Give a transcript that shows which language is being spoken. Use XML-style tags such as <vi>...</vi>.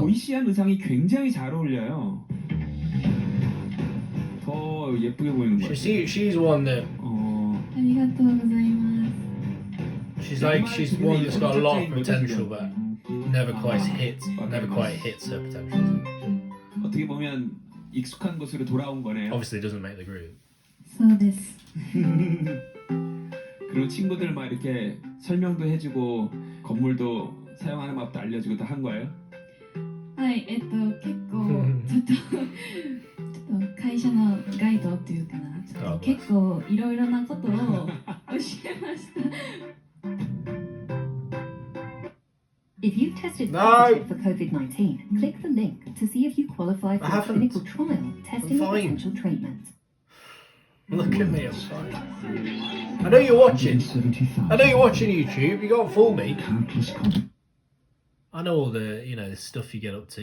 <ko>보이시한 의상이 굉장히 잘 어울려요. 더 예쁘게 보이는 것 같아요.</ko> <en>She's one that</en> <ja>ありがとうございます.</ja> <en>She's one that's got a lot of potential, but never quite hits her potential.</en> <ko>어떻게 보면 익숙한 곳으로 돌아온 거네요.</ko> <en>Obviously, doesn't make the group.</en> <ja>そうです</ja> <ko>그리고 친구들 막 이렇게 설명도 해주고 건물도 사용하는 법도 알려주고 다 한 거예요?</ko> <ja>はい結構ちょっと会社のガイドっていうかなちょっと結構いろいろなことを教えました</ja> <en>If you've tested positive for COVID-19, click the link to see if you qualify for a clinical trial testing potential treatments. Look at me, I'm fine. I know you're watching. I know you're watching YouTube. You can't fool me. I know all the, the stuff you get up to.</en>